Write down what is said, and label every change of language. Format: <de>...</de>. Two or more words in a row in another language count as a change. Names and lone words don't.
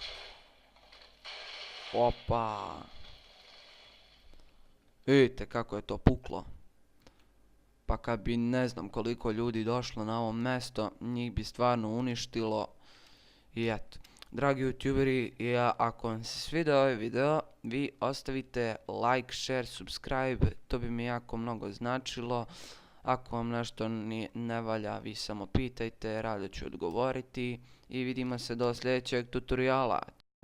<hr>Opa. Vidite kako je to puklo. Pa kad bi ne znam koliko ljudi došlo na ovo mjesto, njih bi stvarno uništilo. I eto, dragi youtuberi, ako vam se svidio ovaj video, vi ostavite</hr> <en>like, share, subscribe,</en> <hr>to bi mi jako mnogo značilo. Ako vam nešto ne valja, vi samo pitajte, rado ću odgovoriti i vidimo se do sljedećeg tutoriala.</hr>